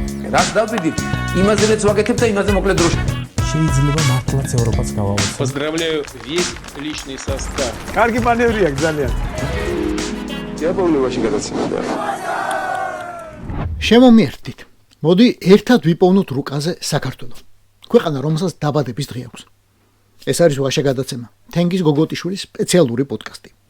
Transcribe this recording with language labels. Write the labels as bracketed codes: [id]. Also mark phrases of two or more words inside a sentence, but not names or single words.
[ka] რას დავდივით, იმაზე მეც ვაკეთებ და იმაზე მოკლედ დროში. შეიძლება მართლაც ევროპაც გავავოცოთ. [ru] Поздравляю весь личный состав. [ka] კარგი მანევრია ძალიან. დიაპოვნებაში გადაცემდა. შემომიერთდით. მოდი ერთად ვიპოვნოთ რუკაზე საქართველოს. ქვეყანა, რომელსაც დაბადების დღე აქვს. ეს არის ვაშა გადაცემა. თენგიზ გოგოტიშვილის სპეციალური პოდკასტი.